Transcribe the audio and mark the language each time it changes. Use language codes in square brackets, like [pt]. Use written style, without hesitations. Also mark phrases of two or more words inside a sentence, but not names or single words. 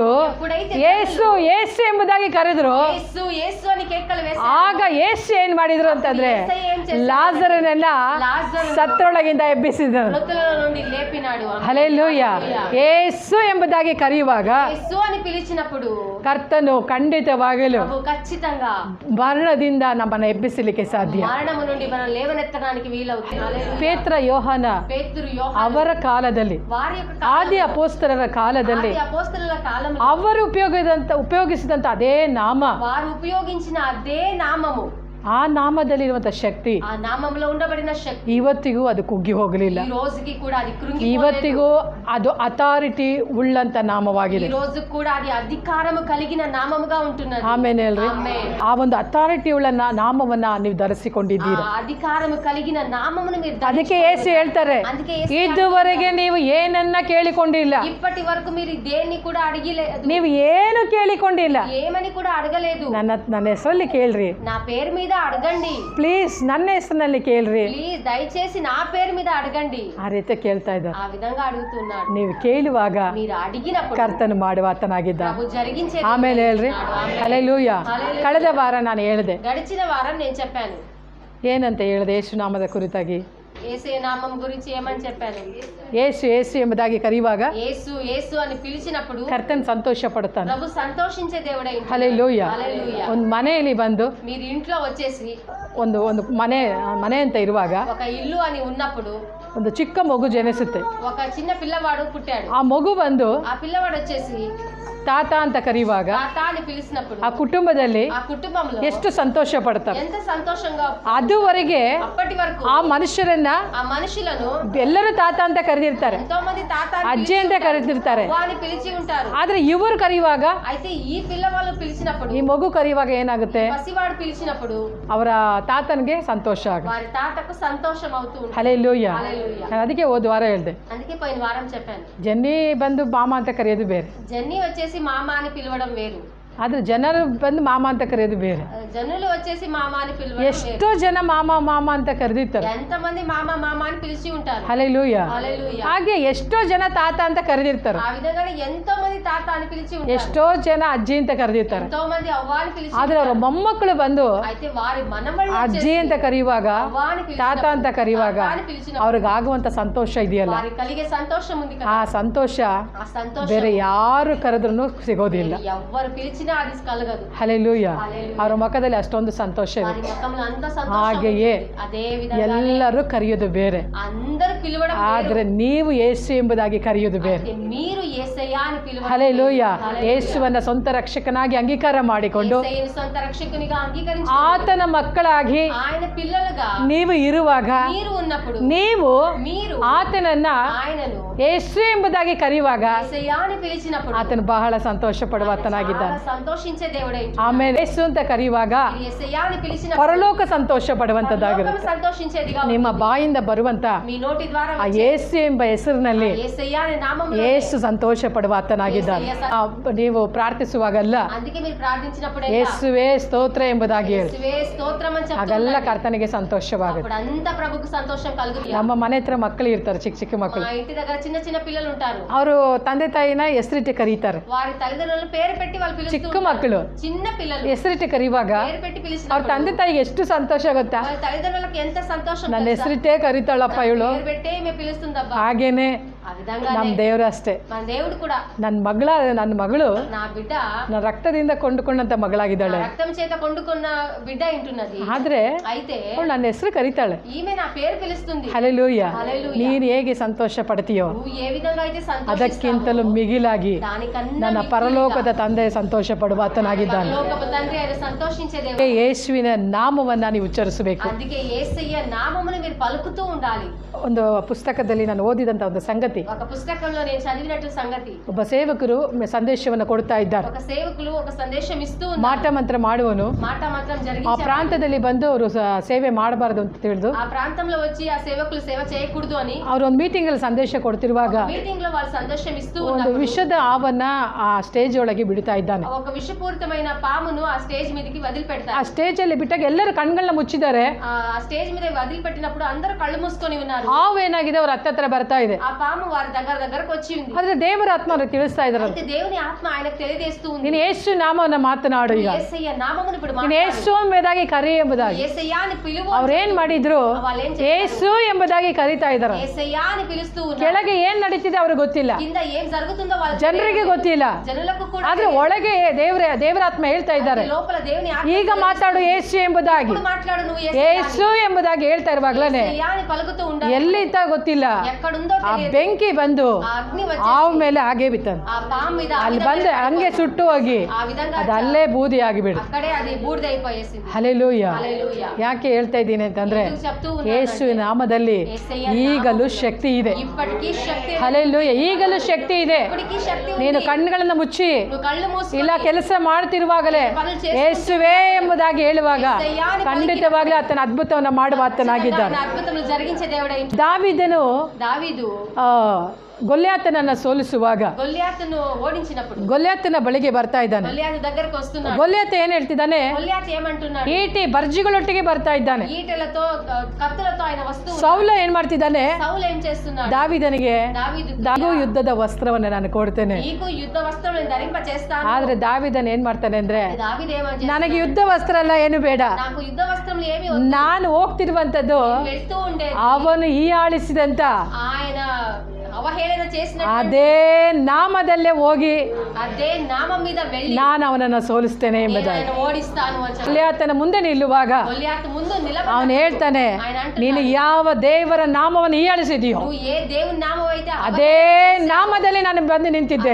[te] ఎప్పుడైతే [kn] ಯೇಸು ಯೇಸು ಎಂಬುದಾಗಿ ಕರೆದ್ರು, [te] యేసు యేసు అని కేకలు వేసి [kn] ಆಗ ಯೇಸು ಏನ್ ಮಾಡಿದ್ರು ಅಂತಂದ್ರೆ [te] యేసయ్య ఏం చేశారు? [kn] ಲಾಜರನೆಲ್ಲ [te] లాజరును [kn] ಸತ್ತರೊಳಗಿಂದ ಎಬ್ಬಿಸಿದ್ರು. [te] మృతులలో నుండి లేపినాడు. [kn] ಹಲ್ಲೆಲೂಯಾ. ಯೇಸು ಎಂಬುದಾಗಿ ಕರೆಯುವಾಗ [te] యేసు అని పిలిచినప్పుడు [kn] ಕರ್ತನು ಖಂಡಿತವಾಗಲು [te] ప్రభు ఖచ్చితంగా [kn] ಮರಣದಿಂದ ನಮ್ಮನ್ನ ಎಬ್ಬಿಸಲಿಕ್ಕೆ ಸಾಧ್ಯ. [te] మరణము నుండి మనం లేవనెత్తడానికి వీలవుతుంది. హల్లెలూయా. [kn] ಪೇತ್ರ ಯೋಹಾನ [te] పేతురు యోహాను [kn] ಅವರ ಕಾಲದಲ್ಲಿ, [te] వారి యొక్క [kn] ಆದಿ ಅಪೋಸ್ತಲರ ಕಾಲದಲ್ಲಿ [te] ఆది అపోస్తలుల కాలంలో [kn] ಅವರು ಉಪಯೋಗಿಸಿದಂತ ಅದೇ ನಾಮ, [te] వారు ఉపయోగించిన అదే నామము, [kn] ಆ ನಾಮದಲ್ಲಿರುವಂತ ಶಕ್ತಿ [te] ఆ నామములో ఉండబడిన శక్తి [kn] ಇವತ್ತಿಗೂ ಅದು ಕುಗ್ಗಿ ಹೋಗಲಿಲ್ಲ. [te] ఈ రోజుకి కూడా అది కృంగిపోలేదు. [kn] ಇವತ್ತಿಗೂ ಅದು ಅಥಾರಿಟಿ ಉಳ್ಳಂತ ನಾಮವಾಗಿದೆ. [te] ఈ రోజు కూడా అది అధికారము కలిగిన నామముగా ఉంటున్నది. [kn] ಆಮೇಲೆ ಹೇಳ್ರಿ, ಆಮೆನ್. ಆ ಒಂದು ಅಥಾರಿಟಿ ಉಳ್ಳ ನಾಮವನ್ನ ನೀವು ಧರಿಸಿಕೊಂಡಿದ್ದೀರಾ. [te] ఆ అధికారము కలిగిన నామమును మీరు [kn] ಅದಕ್ಕೆ ಯೇಸು ಹೇಳ್ತಾರೆ, [te] అందుకే యేసు [kn] ಇದುವರೆಗೆ ನೀವು ಏನನ್ನ ಕೇಳಿಕೊಂಡಿಲ್ಲ, [te] ఇప్పటి వరకు మీరు దేన్ని కూడా అడిగలేదు, [kn] ನೀವು ಏನು ಕೇಳಿಕೊಂಡಿಲ್ಲ, [te] ఏమని కూడా అడగలేదు. [kn] ನನ್ನ ಹೆಸರಲ್ಲಿ ಕೇಳ್ರಿ, [te] నా పేరు మీద మీద అడగండి. [kn] ಪ್ಲೀಸ್ ನನ್ನ ಹೆಸರಿನಲ್ಲಿ ಕೇಳ್ರಿ. [te] ప్లీజ్ దయచేసి నా పేరు మీద అడగండి. [kn] ಆ ರೀತಿ ಕೇಳ್ತಾ ಇದ್ದಾರೆ. [te] ఆ విధంగా అడుగుతున్నాడు. [kn] ನೀವು ಕೇಳುವಾಗ [te] మీరు అడిగినప్పుడు [kn] ಕರ್ತನು ಮಾಡುವ ಆತನಾಗಿದ್ದಾನೆ. [te] ప్రభు జరిగించే [kn] ಆಮೇಲೆ ಹೇಳ್ರಿ ಹಲ್ಲೆಲೂಯಾ. ಕಳೆದ ವಾರ ನಾನು ಹೇಳಿದೆ, [te] గడిచిన వారం నేను చెప్పాను. [kn] ಏನಂತ ಹೇಳಿದೆ ಯೇಸುನಾಮದ ಕುರಿತಾಗಿ? [te] యేసు నామం గురించి ఏమని చెప్పాను? [kn] ಯೇಸು ಯೇಸು ಎಂಬುದಾಗಿ ಕರೆಯುವಾಗ [te] యేసు యేసు అని పిలిచినప్పుడు [kn] ಕರ್ತನ್ ಸಂತೋಷ ಪಡ್ತಾನೆ. [te] ప్రభు సంతోషించే దేవుడై ఉంటాడు. [kn] ಹಲ್ಲೆಲೂಯಾ. [te] హల్లెలూయా. [kn] ಒಂದು ಮನೆಯಲ್ಲಿ ಬಂದು [te] మీరు ఇంట్లో వచ్చేసి [kn] ಒಂದು ಒಂದು ಮನೆ ಅಂತ ಇರುವಾಗ [te] ఒక ఇల్లు అని ఉన్నప్పుడు [kn] ಒಂದು ಚಿಕ್ಕ ಮಗು ಜನಿಸುತ್ತೆ. [te] ఒక చిన్న పిల్లవాడు పుట్టాడు. [kn] ಆ ಮಗು ಬಂದು [te] ఆ పిల్లవాడు వచ్చేసి [kn] ತಾತ ಅಂತ ಕರೆಯುವಾಗ [te] తాత అని పిలిచినప్పుడు [kn] ಆ ಕುಟುಂಬದಲ್ಲಿ [te] ఆ కుటుంబంలో [kn] ಎಷ್ಟು ಸಂತೋಷ ಪಡ್ತಾರೆ. [te] ఎంత సంతోషంగా [kn] ಅದುವರೆಗೆ [te] అప్పటి వరకు [kn] ಆ ಮನುಷ್ಯರನ್ನ [te] ఆ మనుషులను [kn] ಎಲ್ಲರೂ ತಾತ ಅಂತ ಕರೆದಿರ್ತಾರೆ, [te] ఎంతో మంది తాత అని [kn] ಅಜ್ಜಿ ಅಂತ ಕರೆದಿರ್ತಾರೆ. [te] అవ్వ అని పిలిచి ఉంటారు. [kn] ಆದ್ರೆ ಇವರು ಕರೆಯುವಾಗ, [te] అయితే ఈ పిల్లవాళ్ళు పిలిచినప్పుడు, [kn] ಈ ಮಗು ಕರೆಯುವಾಗ ಏನಾಗುತ್ತೆ? [te] పసివాడు పిలిచినప్పుడు [kn] ಅವರ ತಾತನಿಗೆ ಸಂತೋಷ ಆಗುತ್ತೆ. [te] వారి తాతకు సంతోషం అవుతూ ఉంటుంది. [kn] ಹಲ್ಲೆಲೂಯಾ. [te] హల్లెలూయా. [kn] ನಾನು ಅದಕ್ಕೆ ಹೋದ ವಾರ ಹೇಳಿದೆ, [te] అందుకే పోయిన వారం చెప్పాను, [kn] ಜನ್ನಿ ಬಂದು ಮಾಮ ಅಂತ ಕರೆಯೋದು ಬೇರೆ, [te] జన్ని వచ్చేసి మామ అని పిలవడం వేరు, [kn] ಆದ್ರೆ ಜನರು ಬಂದು ಮಾಮ ಅಂತ ಕರೆಯೋದು ಬೇರೆ. [te] జనులు వచ్చేసి మామ అని పిలవడం వేరు. [kn] ಎಷ್ಟೋ ಜನ ಮಾಮ ಮಾಮ ಅಂತ ಕರೆದಿರ್ತಾರೆ. [te] ఎంతమంది మామ మామ అని పిలిచి ఉంటారు. [kn] ಹಲ್ಲೆಲೂಯಾ. [te] హల్లెలూయా. [kn] ಹಾಗೆ ಎಷ್ಟೋ ಜನ ತಾತ ಅಂತ ಕರೆದಿರ್ತಾರೆ, [te] ఆ విధంగానే ఎంతో మంది తాత అని పిలిచి ఉంటారు. [kn] ಎಷ್ಟೋ ಜನ ಅಜ್ಜಿ ಅಂತ ಕರೆದಿರ್ತಾರೆ. [te] ఎంతో మంది అవ్వ అని పిలిచి [kn] ಆದ್ರೆ ಅವರ ಮೊಮ್ಮಕ್ಕಳು ಬಂದು [te] అయితే వారి మనవళ్ళు [kn] ಅಜ್ಜಿ ಅಂತ ಕರೆಯುವಾಗ, [te] అవ్వ అని [kn] ತಾತ ಅಂತ ಕರೆಯುವಾಗ [te] తాత అని పిలిచినప్పుడు [kn] ಅವ್ರಿಗೆ ಆಗುವಂತ ಸಂತೋಷ ಇದೆಯಲ್ಲ, [te] వారికి కలిగే సంతోషం ఉంది కదా, [kn] ಆ ಸಂತೋಷ [te] ఆ సంతోషం [kn] ಬೇರೆ ಯಾರು ಕರೆದ್ರೂ ಸಿಗೋದಿಲ್ಲ. [te] ఎవ్వరు పిలిచినా అది కలగదు. [kn] ಹಲ್ಲೆಲೂಯಾ. [te] హల్లెలూయా. [kn] ಅವರ ಮುಖದಲ್ಲಿ ಅಷ್ಟೊಂದು ಸಂತೋಷ [te] వారి [kn] ಇದೆ. [te] ముఖంలో అంత సంతోషం [kn] ಹಾಗೆಯೇ [te] ఉంటుంది. అదే విధంగా [kn] ಎಲ್ಲರೂ ಕರೆಯೋದು ಬೇರೆ, [te] అందరూ పిలవడం [kn] ಆದ್ರೆ ನೀವು ಯೇಸು ಎಂಬುದಾಗಿ ಕರೆಯೋದು ಬೇರೆ. [te] వేరు. మీరు యేసయ్యా అని పిలవడం [kn] ಹಲ್ಲೆಲೂಯಾ. ಯೇಸುವನ್ನ ಸ್ವಂತ ರಕ್ಷಕನಾಗಿ ಅಂಗೀಕಾರ ಮಾಡಿಕೊಂಡು [te] యేసయ్యను సొంత రక్షకునిగా అంగీకరించి [kn] ಆತನ ಮಕ್ಕಳಾಗಿ [te] ఆయన పిల్లలుగా [kn] ನೀವು ಇರುವಾಗ, [te] మీరు ఉన్నప్పుడు [kn] ನೀವು [te] మీరు [kn] ಆತನನ್ನ [te] ఆయనను [kn] ಯೇಸು ಎಂಬುದಾಗಿ ಕರೆಯುವಾಗ [te] యేసయ్యా అని పిలిచినప్పుడు [kn] ಆತನು ಬಹಳ ಸಂತೋಷ ಪಡುವಾತನಾಗಿದ್ದಾನೆ. [te] చాలా సంతోషించే దేవుడై ఉంటాడు. [kn] ಆಮೇಲೆ ಯೇಸು ಅಂತ ಕರೆಯುವಾಗ [te] మీరు యేసయ్యా అని పిలిచినప్పుడు [kn] ಪರಲೋಕ ಸಂತೋಷ ಪಡುವಂತದ್ದಾಗಿರುತ್ತೆ. [te] పరలోకం సంతోషించేదిగా [kn] ನಿಮ್ಮ ಬಾಯಿಂದ ಬರುವಂತ [te] మీ నోటి ద్వారా [kn] ಆ ಯೇಸು ಎಂಬ ಹೆಸರಿನಲ್ಲಿ [te] యేసయ్యా అనే నామములో [kn] ಯೇಸು ಸಂತೋಷ ಪಡುವಾತನಾಗಿದ್ದಾನೆ. ನೀವು ಪ್ರಾರ್ಥಿಸುವಾಗಲ್ಲ [te] అందుకే మీరు ప్రార్థించినప్పుడు [kn] ಯೇಸುವೇ ಸ್ತೋತ್ರ ಎಂಬುದಾಗಿ ಹೇಳಿ, [te] యేసువే స్తోత్రం అని [kn] ಹಾಗೆಲ್ಲ [te] చెప్తారు. [kn] ಕರ್ತನಿಗೆ ಸಂತೋಷವಾಗುತ್ತೆ. [te] అప్పుడు అంతా ప్రభుకు సంతోషం కలుగుతుంది. [kn] ನಮ್ಮ ಮನೆ ಹತ್ರ ಮಕ್ಕಳು ಇರ್ತಾರೆ, ಚಿಕ್ಕ ಚಿಕ್ಕ ಮಕ್ಕಳು. [te] మా ఇంటి దగ్గర చిన్న చిన్న పిల్లలు ఉంటారు. [kn] ಅವರು ತಂದೆ ತಾಯಿನ ಹೆಸರಿಟ್ಟು ಕರೀತಾರೆ. [te] వారి తల్లిదండ్రులు పేరు పెట్టి వాళ్ళు పిలుస్తూ [kn] ಚಿಕ್ಕ [te] ఉంటారు. [kn] ಮಕ್ಕಳು [te] చిన్న పిల్లలు [kn] ಹೆಸರಿಟ್ಟು ಕರೆಯುವಾಗ [te] పేరు పెట్టి [kn] ಅವ್ರ [te] పిలిచినప్పుడు [kn] ತಂದೆ ತಾಯಿಗೆ ಎಷ್ಟು ಸಂತೋಷ ಗೊತ್ತಾ? [te] వాళ్ళ తల్లిదండ్రులకు ఎంత సంతోషం [kn] ನನ್ನ [te] తెలుసా? [kn] ಹೆಸರಿಟ್ಟೇ ಕರೀತಾಳಪ್ಪ ಇವಳು. [te] పేరు పెట్టే మేము పిలుస్తుందబ్బా. [kn] ಹಾಗೇನೆ [te] ఆ విధంగా [kn] ನಮ್ಮ ದೇವರು ಅಷ್ಟೇ. [te] మన దేవుడు కూడా [kn] ನನ್ನ ಮಗಳು [te] నా బిడ్డ [kn] ನನ್ನ ರಕ್ತದಿಂದ ಕೊಂಡುಕೊಂಡಂತ [te] నా [kn] ಮಗಳಾಗಿದ್ದಾಳೆ. [te] రక్తం చేత కొండుకున్న బిడ్డ ఇంటున్నది. [kn] ಆದ್ರೆ [te] అయితే [kn] ಅವಳು ನನ್ನ ಹೆಸರು ಕರೀತಾಳೆ. [te] ఈమె నా పేరు పిలుస్తుంది. [kn] ಹಲ್ಲೆಲೂಯಾ. [te] హల్లెలూయా. [kn] ನೀನು ಹೇಗೆ ಸಂತೋಷ ಪಡ್ತೀಯೋ [te] నువ్వు ఏ విధంగా అయితే [kn] ಅದಕ್ಕಿಂತಲೂ [te] సంతోషిస్తావో [kn] ಮಿಗಿಲಾಗಿ [te] దానికన్నా [kn] ನನ್ನ [te] మిక్కిలిగా [kn] ಪರಲೋಕದ ತಂದೆ ಸಂತೋಷ ಪಡುವಾತನಾಗಿದ್ದಾನೆ. [te] పరలోకపు తండ్రి ఆయన సంతోషించే దేవుడు. [kn] ಯೇಸುವಿನ ನಾಮವನ್ನ ನೀವು ಉಚ್ಚರಿಸಬೇಕು. [te] అందుకే యేసయ్య నామమును మీరు పలుకుతూ ఉండాలి. [kn] ಒಂದು ಪುಸ್ತಕದಲ್ಲಿ ನಾನು ಓದಿದಂತ ಒಂದು ಸಂಗತಿ, [te] ఒక పుస్తకంలో నేను చదివినట్టు సంగతి, [kn] ಒಬ್ಬ ಸೇವಕರು ಸಂದೇಶವನ್ನು ಕೊಡ್ತಾ ಇದ್ದಾರೆ. [te] ఒక సేవకులు ఒక సందేశం ఇస్తూ [kn] ಮಾಟ ಮಂತ್ರ ಮಾಡುವನು [te] మాట మాత్రం [kn] ಆ [te] జరిగించారు. [kn] ಪ್ರಾಂತದಲ್ಲಿ ಬಂದು ಅವರು ಸೇವೆ ಮಾಡಬಾರದು ಅಂತ ತಿಳಿದು [te] ఆ ప్రాంతంలో వచ్చి ఆ సేవకులు సేవ చేయకూడదు అని [kn] ಅವರು ಒಂದು ಮೀಟಿಂಗ್ ಅಲ್ಲಿ ಸಂದೇಶ ಕೊಡ್ತಿರುವಾಗ [te] మీటింగ్ లో వాళ్ళు సందేశం ఇస్తూ [kn] ಒಂದು [te] ఉన్నప్పుడు [kn] ವಿಷದ ಆವನ್ನ ಆ ಸ್ಟೇಜ್ ಒಳಗೆ ಬಿಡ್ತಾ ಇದ್ದಾನೆ. [te] ఒక విషపూరితమైన పామును ఆ స్టేజ్ మీదకి [kn] ಆ [te] వదిలిపెడతారు. [kn] ಸ್ಟೇಜ್ ಅಲ್ಲಿ ಬಿಟ್ಟಾಗ ಎಲ್ಲರೂ ಕಣ್ಗಳನ್ನ ಮುಚ್ಚಿದ್ದಾರೆ. [te] ఆ స్టేజ్ మీద వదిలిపెట్టినప్పుడు అందరూ కళ్ళు మూసుకొని ఉన్నారు. [kn] ಹಾವು ಏನಾಗಿದೆ ಅವ್ರ ಹತ್ರ ಬರ್ತಾ ಇದೆ. [te] ఆ పాము వారి దగ్గరకు వచ్చి ఉంది. [kn] ಆದ್ರೆ ದೇವರ ಆತ್ಮ ಅವ್ರಿಗೆ ತಿಳಿಸ್ತಾ ಇದ್ದಾರೆ, [te] అయితే దేవుని ఆత్మ ఆయనకు తెలియజేస్తూ ఉంది. [kn] ನೀನು ಯೇಸು ನಾಮವನ್ನ ಮಾತನಾಡು, ಈಗ [te] యేసయ్య నామమును ఇప్పుడు [kn] ನೀನು ಯೇಸು ಎಂಬುದಾಗಿ ಕರಿ ಎಂಬುದಾಗಿ. [te] యేసయ్య అని పిలువు. [kn] ಅವ್ರೇನ್ ಮಾಡಿದ್ರು? [te] వాళ్ళు ఏం [kn] ಯೇಸು ಎಂಬುದಾಗಿ ಕರೀತಾ ಇದ್ದಾರೆ. [te] యేసయ్య అని పిలుస్తూ ఉన్నారు. [kn] ಕೆಳಗೆ ಏನ್ ನಡೀತಿದೆ ಅವ್ರಿಗೆ ಗೊತ್ತಿಲ್ಲ, [te] కింద ఏం జరుగుతుందో వాళ్ళకి [kn] ಜನರಿಗೆ ಗೊತ್ತಿಲ್ಲ. [te] జనులకు కూడా [kn] ಆದ್ರೆ ಒಳಗೆ ದೇವರಾತ್ಮ ಹೇಳ್ತಾ ಇದ್ದಾರೆ, [te] లోపల దేవుని ఆత్మ [kn] ಈಗ ಮಾತಾಡು ಯೇಸು ಎಂಬುದಾಗಿ. [te] ఇప్పుడు మాట్లాడు నువ్వు [kn] ಯೇಸು ಎಂಬುದಾಗಿ ಹೇಳ್ತಾ ಇರುವಾಗ್ಲೇನೆ [te] యేసయ్య అని పలుకుతూ ఉండాలి. [kn] ಎಲ್ಲಿಂದ ಗೊತ್ತಿಲ್ಲ [te] ఎక్కడుందో [kn] ಆ [te] తెలియదు. [kn] ಬೆಂಕಿ ಬಂದು [te] ఆ అగ్ని వచ్చి [kn] ಹಾವು ಮೇಲೆ ಹಾಗೆ ಬಿತ್ತ, [te] ఆ పాము మీద [kn] ಅಲ್ಲಿ ಬಂದು ಹಂಗೆ ಸುಟ್ಟು ಹೋಗಿ [te] ఆ విధంగా [kn] ಅದು ಅಲ್ಲೇ ಬೂದಿ ಆಗಿಬಿಡು. [te] అక్కడే అది బూడిదైపోయేసింది. [kn] ಹಲ್ಲೆಲೂಯಾ. [te] హల్లెలూయా. [kn] ಯಾಕೆ ಹೇಳ್ತಾ ಇದ್ದೀನಿ ಅಂತಂದ್ರೆ [te] ఎందుకు చెప్తూ [kn] ಯೇಸು [te] ఉన్నానంటే [kn] ನಾಮದಲ್ಲಿ [te] యేసయ్య [kn] ಈಗಲೂ ಶಕ್ತಿ ಇದೆ. [te] ఇప్పటికీ శక్తి ఉంది. [kn] ಹಲ್ಲೆಲೂಯಾ. ಈಗಲೂ ಶಕ್ತಿ ಇದೆ. [te] ఇప్పటికీ శక్తి ఉంది. [kn] ನೀನು ಕಣ್ಣುಗಳನ್ನ ಮುಚ್ಚಿ [te] నువ్వు కళ్ళు మూసుకొని [kn] ಇಲ್ಲ ಕೆಲಸ ಮಾಡ್ತಿರುವಾಗಲೇ [te] పనులు చేస్తూ [kn] ಯೇಸುವೇ ಎಂಬುದಾಗಿ ಹೇಳುವಾಗ ಖಂಡಿತವಾಗ್ಲೂ ಆತನ ಅದ್ಭುತವನ್ನ ಮಾಡುವ ಆತನಾಗಿದ್ದಾನೆ. [te] ఆయన అద్భుతములు జరిగించే దేవుడై [kn] ದಾವೀದನು [te] దావీదు [kn] ಗೊಲ್ಯಾತನನ್ನ ಸೋಲಿಸುವಾಗ [te] గొల్లియాతును ఓడించినప్పుడు [kn] ಗೊಲ್ಯಾತನ ಬಳಿಗೆ ಬರ್ತಾ ಇದ್ದಾನೆ. [te] గొల్లియాతు దగ్గరకు వస్తున్నాడు. [kn] ಗೊಲ್ಯಾತ ಏನ್ ಹೇಳ್ತಿದ್ದಾನೆ? [te] గొల్లియాతు ఏమంటున్నాడు? [kn] ಈಟಿ ಬರ್ಜಿಗಳೊಟ್ಟಿಗೆ ಬರ್ತಾ ಇದ್ದಾನೆ. [te] ఈటెలతో కత్తులతో ఆయన వస్తూ [kn] ಸೌಲ ಏನ್ ಮಾಡ್ತಿದ್ದಾನೆ? [te] సౌలు ఏం చేస్తున్నాడు? [kn] ದಾವಿದನಿಗೆ [te] దావీదు [kn] ಯುದ್ಧದ ವಸ್ತ್ರವನ್ನು ನಾನು ಕೊಡ್ತೇನೆ. [te] నీకు యుద్ధ వస్త్రములను ధరింప చేస్తాను. [kn] ಆದ್ರೆ ದಾವಿದನ್ ಏನ್ ಮಾಡ್ತಾನೆ ಅಂದ್ರೆ, [te] దావీదు ఏమని [kn] ನನಗೆ ಯುದ್ಧ ವಸ್ತ್ರ ಎಲ್ಲ ಏನು ಬೇಡ, [te] నాకు యుద్ధ వస్త్రములు ఏమి [kn] ನಾನು ಹೋಗ್ತಿರುವಂತದ್ದು [te] వెళ్తూ ఉండేది [kn] ಅವನು ಹೀಯಾಳಿಸಿದಂತ [te] ఆయన అవహేళన చేసిన [kn] ಅದೇ ನಾಮದಲ್ಲೇ ಹೋಗಿ [te] అదే నామం మీద వెళ్ళి [kn] ನಾನು ಅವನನ್ನ ಸೋಲಿಸ್ತೇನೆ ಎಂಬುದಾಗಿ. [te] ఆయన ఓడిస్తాను అని చెప్పి [kn] ಗೊಲ್ಯಾತನ ಮುಂದೆ ನಿಲ್ಲುವಾಗ [te] గొల్లియాతు ముందు నిలబడి [kn] ಅವನು ಹೇಳ್ತಾನೆ, [te] ఆయన అంటున్నాడు, [kn] ನೀನು ಯಾವ ದೇವರ ನಾಮವನ್ನು ಹೀಯಾಳಿಸಿದೆಯೋ [te] నువ్వు ఏ దేవుని నామం అయితే [kn] ಅದೇ ನಾಮದಲ್ಲಿ ನಾನು ಬಂದು ನಿಂತಿದ್ದೆ